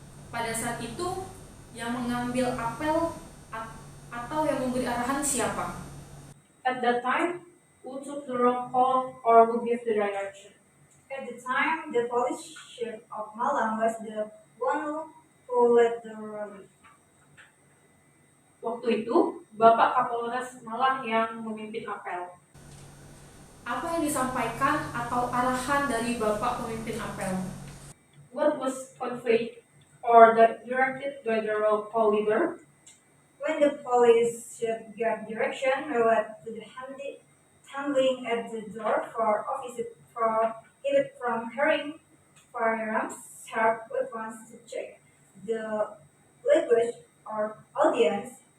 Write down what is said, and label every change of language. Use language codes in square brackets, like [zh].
[id] Pada saat itu, yang mengambil apel atau yang memberi arahan siapa? [en] At that time, who took the roll call or who gave the direction? At the time, the police chief of Malang was the one who led the rally. [id] Waktu itu, Bapak Kapolres Malang yang memimpin apel. Apa yang disampaikan atau arahan dari Bapak pemimpin apel? [en] What was conveyed or directed by the roll call leader? When the police chief gave direction related to the handling at the door for officers prohibited from carrying firearms, sharp weapons to check the language or audience